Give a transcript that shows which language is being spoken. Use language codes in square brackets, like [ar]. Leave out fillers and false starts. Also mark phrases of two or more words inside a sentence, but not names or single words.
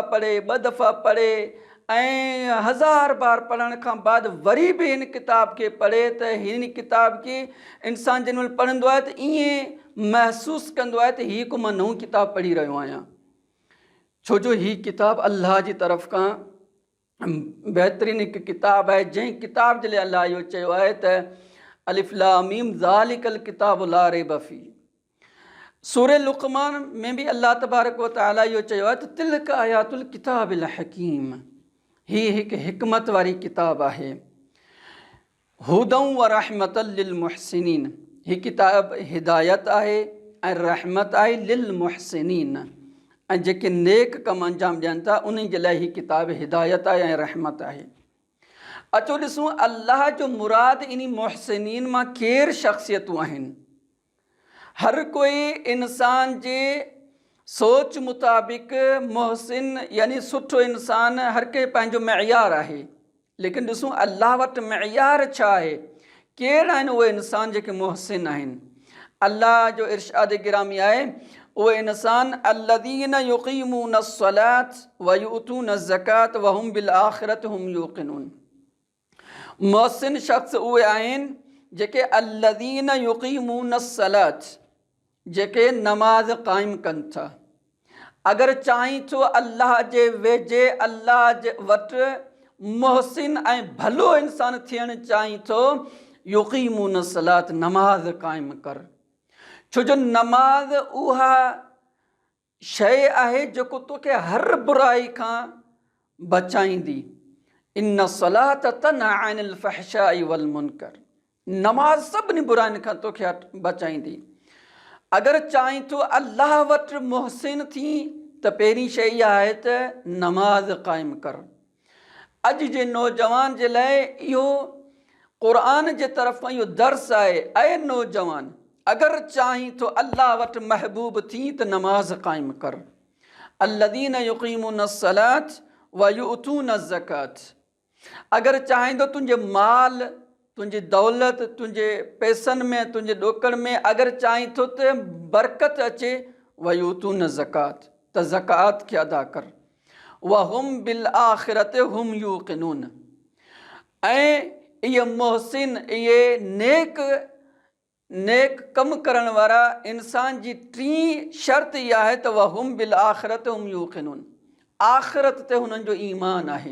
[sd] पढ़े, ॿ दफ़ा पढ़े ऐं 1000 बार पढ़ण खां बाद वरी बि हिन किताब खे पढ़े त हिन किताब खे इंसान जंहिं महिल पढ़ंदो आहे त ईअं महसूसु कंदो आहे त हीअ को मां नओं किताब पढ़ी रहियो आहियां, छो जो हीअ किताब अल्लाह जी तरफ़ खां बहितरीनु हिकु किताब आहे। जंहिं किताब जे लाइ अल्लाह इहो चयो आहे त [ar] الم ذلك الكتاب لا ريب فيه. [sd] सूरे लुक़मान में भी [ar] الله تبارك وتعالى [sd] इहो चयो आहे त [ar] تلك آيات الكتاب الحكيم, [sd] हीअ हिकु हिकमत वारी किताब आहे। [ar] هدى ورحمة للمحسنين, [sd] हीअ किताब हिदायत आहे ऐं रहमत आहे [ar] للمحسنين, [sd] ऐं जेके नेक कम अंजाम ॾियनि था उन्हनि जे लाइ हीअ किताब हिदायत आहे ऐं रहमत आहे। अचो ॾिसूं अल्लाह जो मुराद इन मुहसिनीन मां केरु शख़्सियतूं आहिनि। हर कोई इंसान जे सोच मुताबिक़ मुहसिन यानी सुठो इंसान हर कंहिं पंहिंजो मइयार आहे, लेकिन ॾिसूं अल्लाह वटि मइयार छा आहे, केरु आहिनि उहे इंसान जेके मुहसिन आहिनि। अल्लाह जो इरशाद गिरामी आहे, उहे इंसान [ar] الذين يقيمون الصلاة ويؤتون الزكاة وهم بالآخرة هم يوقنون. [sd] मुहसिन शख़्स उहे आहिनि जेके [ar] الذين يقيمون الصلاة, [sd] जेके नमाज़ क़ाइमु कनि था। अगरि चाहीं थो अल्लाह जे वेझे, अल्लाह जे वटि मुहसिन ऐं भलो इंसान थियणु चाहीं थो, [ar] يقيمون الصلاة, [sd] नमाज़ क़ाइमु कर। छो जो नमाज़ उहा शइ आहे जेको तोखे हर बुराई खां बचाईंदी। [ar] إن الصلاة تنهى عن الفحشاء والمنكر, [sd] नमाज़ सभिनी बुराइनि खां तोखे बचाईंदी। अगरि चाहीं थो अल्लाह वटि मुहसिन थी त पहिरीं शइ इहा आहे त नमाज़ क़ाइमु कर। अॼु जे नौजवान जे लाइ इहो क़ुरान जे तरफ़ां इहो दर्स आहे, ऐं नौजवान अगरि चाहीं थो अल्लाह वटि महबूब थी त नमाज़ क़ाइमु कर। [ar] الذين يقيمون الصلاة ويؤتون الزكاة, [sd] अगरि चाहींदो तुंहिंजे माल, तुंहिंजी दौलत, तुंहिंजे पैसनि में, तुंहिंजे ॾोकड़ में अगरि चाहीं थो त बरकत अचे, [ar] ويؤتون زكاة, [sd] त ज़कात खे अदा कर। [ar] وهم بالآخرة هم يوقنون, [sd] ऐं इहे मुहसिन, इहे नेक कमु करण वारा इंसान जी टी शर्त इहा आहे त [ar] وهم بالآخرة هم يوقنون, [sd] आख़िरत ते हुननि जो ईमान आहे।